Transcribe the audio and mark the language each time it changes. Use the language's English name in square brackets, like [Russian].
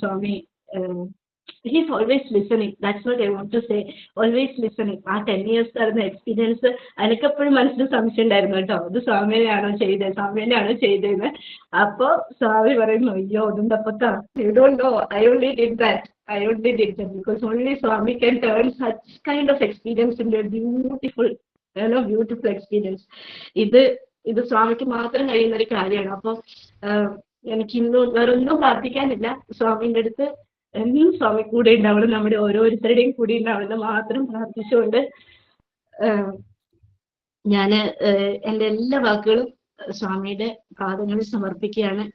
[English] Swami he's always listening. That's what I want to say. Always listening. [Malayalam] ആ 10 years നടന്ന experience എനിക്കെപ്പോഴും മനസ്സിൽ സംശയം ഉണ്ടായിരുന്നു കേട്ടോ, ഇത് സ്വാമിയാണോ ചെയ്തതെന്ന്. അപ്പൊ സ്വാമി പറയുന്നു, അയ്യോ ഒതുണ്ടപ്പത്താ, [English] you don't know, I only did that because only Swami can turn such kind of experience into a beautiful experience. [Malayalam] ഇത് സ്വാമിക്ക് മാത്രം കഴിയുന്ന ഒരു കാര്യമാണ്. അപ്പൊ എനിക്ക് ഇന്നും വേറൊന്നും പ്രാർത്ഥിക്കാനില്ല. സ്വാമിന്റെ അടുത്ത് എന്നും സ്വാമി കൂടെ ഉണ്ടാവണം, നമ്മുടെ ഓരോരുത്തരുടെയും കൂടെ ഉണ്ടാവണം മാത്രം പ്രാർത്ഥിച്ചുകൊണ്ട് ഞാൻ എൻ്റെ എല്ലാ വാക്കുകളും സ്വാമിയുടെ പാദങ്ങളിൽ സമർപ്പിക്കുകയാണ്.